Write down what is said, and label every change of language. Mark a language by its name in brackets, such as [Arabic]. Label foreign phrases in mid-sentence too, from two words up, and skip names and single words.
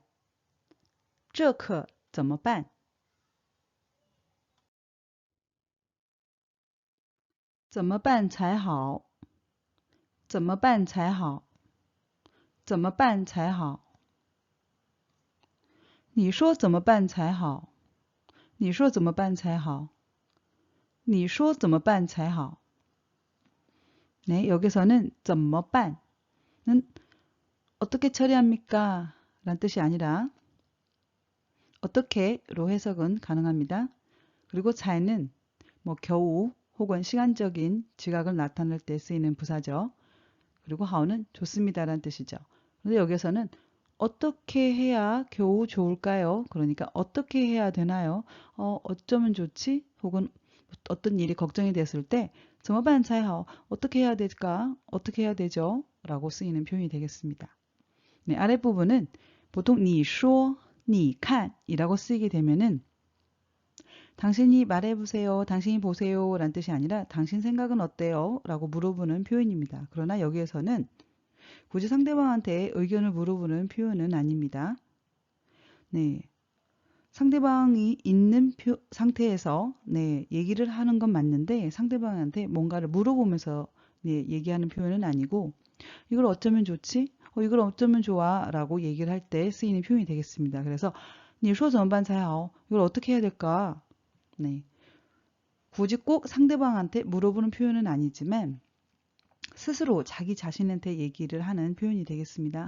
[Chinese] 这可怎么办?怎么办才好? 怎么办才好?怎么办才好? 你说怎么办才好? 你说怎么办才好?你说怎么办才好? [Korean] 네, 여기서는 [Chinese] 怎么办 [Korean] 는 어떻게 처리합니까? 라는 뜻이 아니라 어떻게로 해석은 가능합니다. 그리고 잘는 뭐 겨우 혹은 시간적인 지각을 나타낼 때 쓰이는 부사죠. 그리고 하오는 좋습니다라는 뜻이죠. 그런데 여기서는 어떻게 해야 겨우 좋을까요? 그러니까 어떻게 해야 되나요? 어쩌면 좋지? 혹은 어떤 일이 걱정이 됐을 때 [Chinese] 怎么办才好? [Korean] 어떻게 해야 될까? 어떻게 해야 되죠? 라고 쓰이는 표현이 되겠습니다. 네, 아랫부분은 보통 [Chinese] 你说,你看 [Korean] 이라고 쓰이게 되면은 당신이 말해보세요, 당신이 보세요 라는 뜻이 아니라 당신 생각은 어때요? 라고 물어보는 표현입니다. 그러나 여기에서는 굳이 상대방한테 의견을 물어보는 표현은 아닙니다. 네, 상대방이 있는 상태에서 네, 얘기를 하는 건 맞는데 상대방한테 뭔가를 물어보면서 네, 얘기하는 표현은 아니고 이걸 어쩌면 좋지? 이걸 어쩌면 좋아? 라고 얘기를 할 때 쓰이는 표현이 되겠습니다. [Chinese] 그래서 你说怎么办才好? [Korean] 이걸 어떻게 해야 될까? 네. 굳이 꼭 상대방한테 물어보는 표현은 아니지만 스스로 자기 자신한테 얘기를 하는 표현이 되겠습니다.